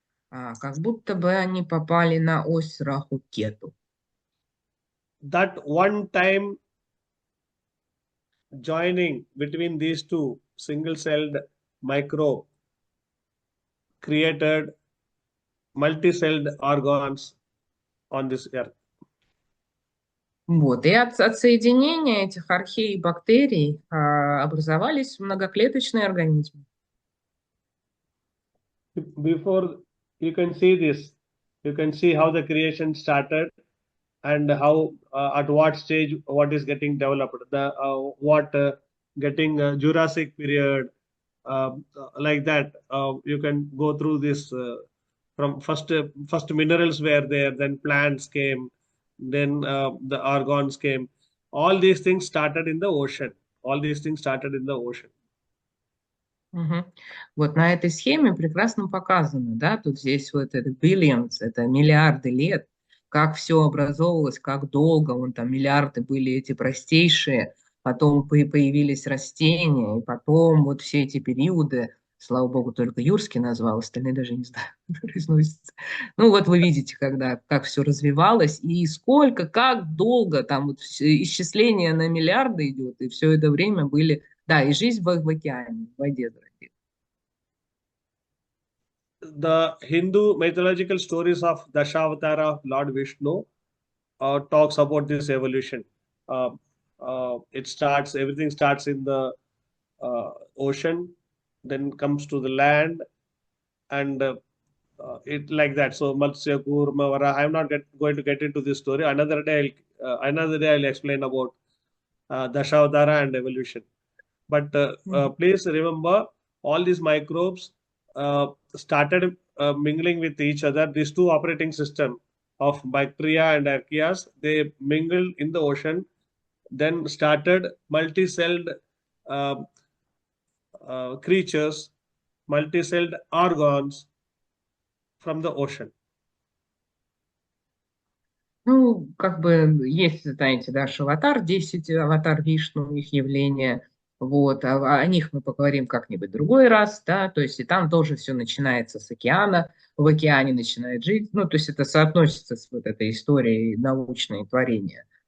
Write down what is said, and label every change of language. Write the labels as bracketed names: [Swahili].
[Russian] Как будто бы они попали на ось Раху-Кету. [English] That one time joining between these two single-celled microbe created multi-celled organs on this earth. [Russian] Вот. И от соединения этих архей бактерий образовались многоклеточные организмы. [English] Before you can see this, you can see how the creation started and how at what stage what is getting developed. The what getting Jurassic period, like that. You can go through this from first minerals were there, then plants came, then the organs came. All these things started in the ocean. All these things started in the ocean. Мгм. [Russian] Вот на этой схеме прекрасно показано, да, тут здесь вот это billions, это миллиарды лет, как все образовывалось, как долго, вон там миллиарды были эти простейшие, потом появились растения, и потом вот все эти периоды, слава богу, только Юрский назвал, остальные даже не знаю, как произносится. Ну вот вы видите, когда, как все развивалось, и сколько, как долго, там вот исчисление на миллиарды идет, и все это время были. Да, и жизнь в океане, в воде, дорогие. [English] The Hindu mythological stories of Dashavatara of Lord Vishnu talks about this evolution. Everything starts in the ocean, then comes to the land, and it like that. So Matsya, Kurma, Vara. I'm not going to get into this story. Another day I'll explain about Dashavatara and evolution. But please remember, all these microbes started mingling with each other. These two operating system of bacteria and archaeas, they mingled in the ocean, then started multi-celled uh, creatures, multi-celled organs from the ocean. [Russian] Ну, как бы есть, знаете, да, аватар, 10 аватар Вишну, их явления. Вот, о них мы поговорим как-нибудь в другой раз, да, то есть и там тоже все начинается с океана, в океане начинает жить, ну, то есть это соотносится с вот этой историей научной творения.